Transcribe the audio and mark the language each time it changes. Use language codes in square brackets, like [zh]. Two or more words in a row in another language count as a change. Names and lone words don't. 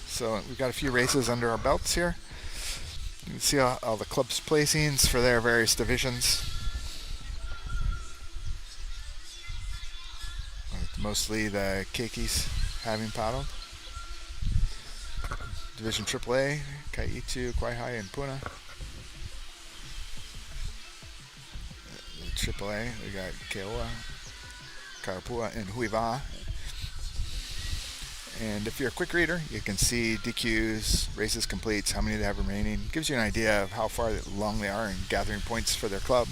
[en] So we've got a few races under our belts here. You can see all the clubs' placings for their various divisions. Mostly the keikis having paddled. Division AAA, ʻEhitu, Kawaihae, and Puna. AAA, we got Keōua, Opua, and Hui Waʻa. And if you're a quick reader, you can see DQs, races completes, how many they have remaining. Gives you an idea of how far along they are in gathering points for their club.